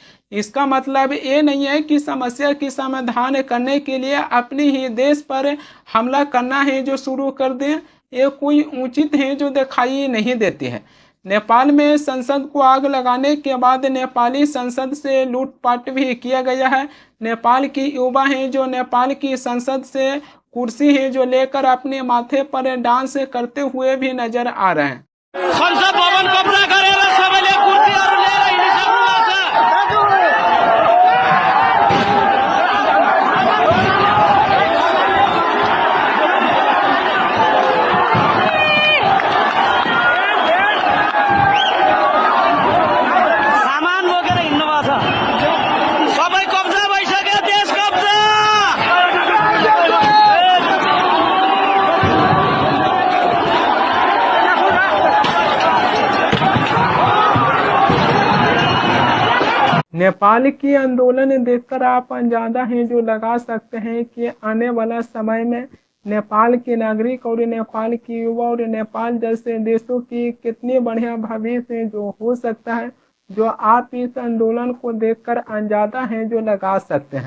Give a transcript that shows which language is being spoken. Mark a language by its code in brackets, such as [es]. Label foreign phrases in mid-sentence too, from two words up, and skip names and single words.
[hi] इसका मतलब ये नहीं है कि समस्या की समाधान करने के लिए अपने ही देश पर हमला करना है जो शुरू कर दें, ये कोई उचित है जो दिखाई नहीं देती है। नेपाल में संसद को आग लगाने के बाद नेपाली संसद से लूटपाट भी किया गया है। नेपाल की युवा हैं जो नेपाल की संसद से कुर्सी है जो लेकर अपने माथे पर डांस करते हुए भी नजर आ रहे हैं। [ne] संसद भवन कब्जा गरेर सबैले कुर्सीहरू लिएर हिँडिसक्नु भएको छ। सामान बोकेर हिँड्नु भएको छ। सबै कब्जा भइसक्यो, देश कब्जा। [hi] नेपाल की आंदोलन देखकर आप अंदाजा हैं जो लगा सकते हैं कि आने वाला समय में नेपाल के नागरिक और नेपाल की युवा और नेपाल जैसे देशों की कितनी बढ़िया भविष्य जो हो सकता है, जो आप इस आंदोलन को देखकर अंदाजा हैं जो लगा सकते हैं।